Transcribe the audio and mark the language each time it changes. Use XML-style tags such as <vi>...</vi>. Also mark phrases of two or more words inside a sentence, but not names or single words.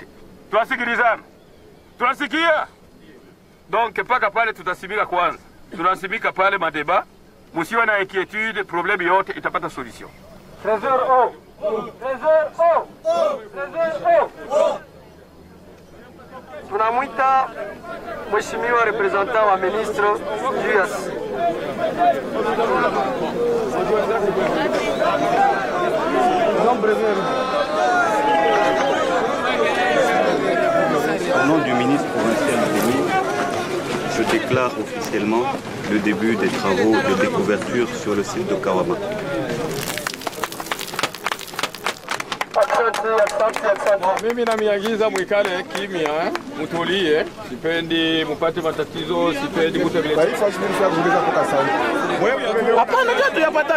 <sw>Tunasikilizana. Tunasikia? Donc paka pale tutasimika kwanza. Tunasimika pale madeba. Musiwe na inquiétude, problème yote itapata solution. Trésor O. Trésor O. Trésor O. Tunamwita Mheshimiwa representant wa ministre Julius.</sw> <fr>Au nom du ministre provincial Denis, je déclare officiellement le début des travaux de découverture sur le site de Kawama.</fr> <sw>Mimi namiagiza mwikale kimya, mutulie, sipendi mupate matatizo, sipendi kutekeleza. Hapana, ndio tuyapatana.</sw>